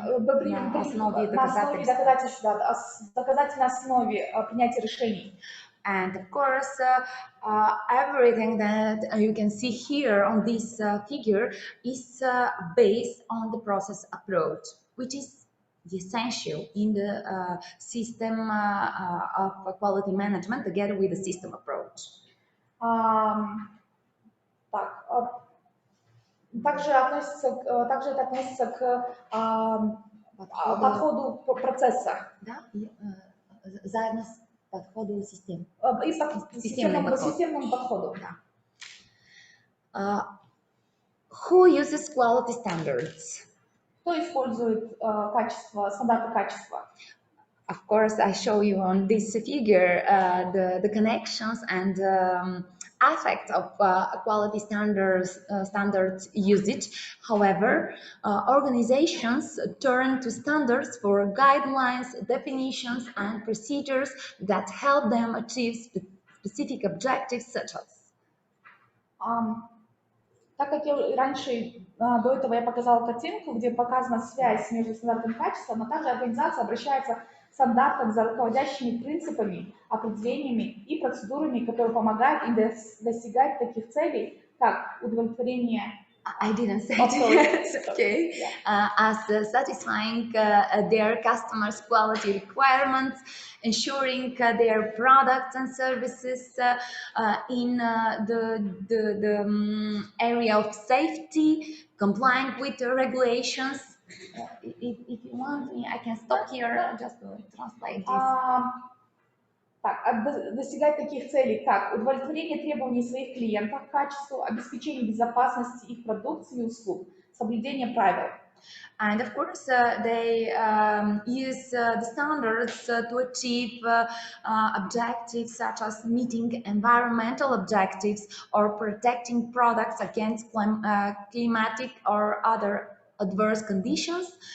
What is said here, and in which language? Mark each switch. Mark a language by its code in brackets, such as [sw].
[ru] на основе доказательной основе принятия решений. [en] And of course, everything that you can see here on this figure is based on the process approach, which is the essential in the system of quality management together with the system approach. [ru] Так, также это относится к подходу процесса. Да, заедно с подходу систем. И системному подходу. Да. [en] Who uses quality standards? [ru] Кто использует стандарты качества? [en] Of course, I show you on this figure the connections and effect of quality standards usage. However, organizations turn to standards for guidelines, definitions, and procedures that help them achieve specific objectives such as. [ru] Так как я раньше, до этого я показала картинку, где показана связь между стандартом качества, но также организация обращается к стандартам за руководящими принципами, определениями и процедурами, которые помогают им достигать таких целей, как удовлетворение. [en] I didn't say it yet. Okay. Yeah. As satisfying their customers' quality requirements, ensuring their products and services in the area of safety, complying with the regulations. If you want, I can stop here just to translate this. [ru] Достигать таких целей, как удовлетворение требований своих клиентов к качеству, обеспечение безопасности их продукции и услуг, соблюдение правил. [en] And of course, they use the standards to achieve objectives such as meeting environmental objectives or protecting products against climatic or other adverse conditions,